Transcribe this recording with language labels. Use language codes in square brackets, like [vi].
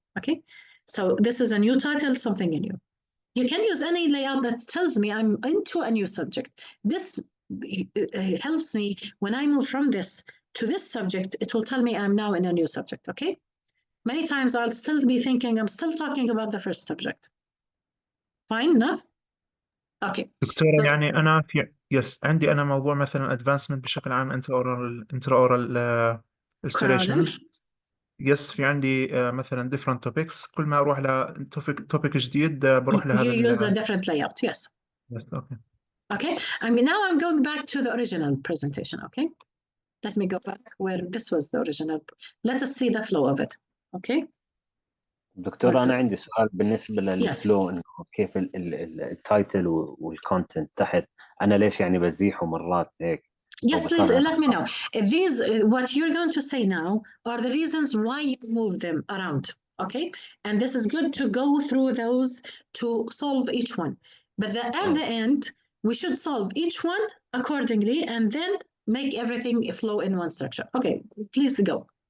[en] Okay, so this is a new title, something new. You can use any layout that tells me I'm into a new subject. This helps me when I move from this to this subject, it will tell me I'm now in a new subject, okay? Many times I'll still be thinking I'm still talking about the first subject. Fine enough? Okay. [ar] دكتورة يعني أنا عندي أنا موضوع مثلا advancement بشكل عام [en] intra-oral illustrations [ar] يس في عندي مثلا [en] different topics [ar] كل ما أروح topic جديد بروح لهذا [en] You use a different layout, yes. Yes, okay. Okay, now I'm going back to the original presentation, okay? Let me go back where this was the original. Let us see the flow of it, okay? [ar] دكتور أنا عندي سؤال بالنسبة للفلو إنه كيف التايتل والكونتنت تحت أنا ليش يعني بزيحه مرات هيك. [en] Yes, let me know. These, what you're going to say now are the reasons why you move them around, okay? And this is good to go through those to solve each one. But at the end, we should solve each one accordingly and then make everything flow in one structure. Okay, please go.